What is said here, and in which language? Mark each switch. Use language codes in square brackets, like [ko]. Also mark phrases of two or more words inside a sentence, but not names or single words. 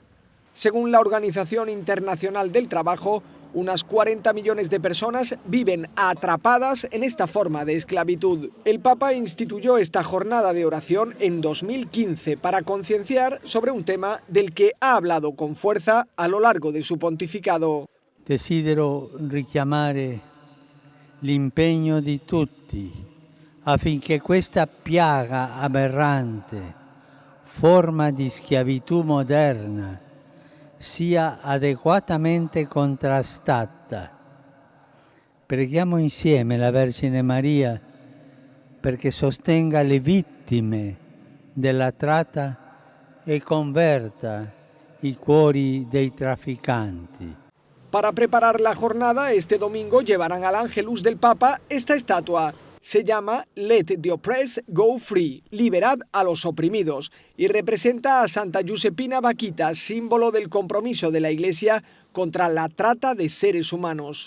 [es] Según la Organización Internacional del Trabajo, unas 40 millones de personas viven atrapadas en esta forma de esclavitud. El Papa instituyó esta jornada de oración en 2015 para concienciar sobre un tema del que ha hablado con fuerza a lo largo de su pontificado. [it] Desidero richiamare l'impegno di tutti affinché questa piaga aberrante, forma di schiavitù moderna, sia adeguatamente contrastata. Preghiamo insieme la Vergine Maria perché sostenga le vittime della tratta e converta i cuori dei trafficanti. [es] Para preparar la jornada, este domingo llevarán al Ángelus del Papa esta estatua. Se llama Let the Oppressed Go Free, liberad a los oprimidos, y representa a Santa Giuseppina Bakhita, símbolo del compromiso de la Iglesia contra la trata de seres humanos.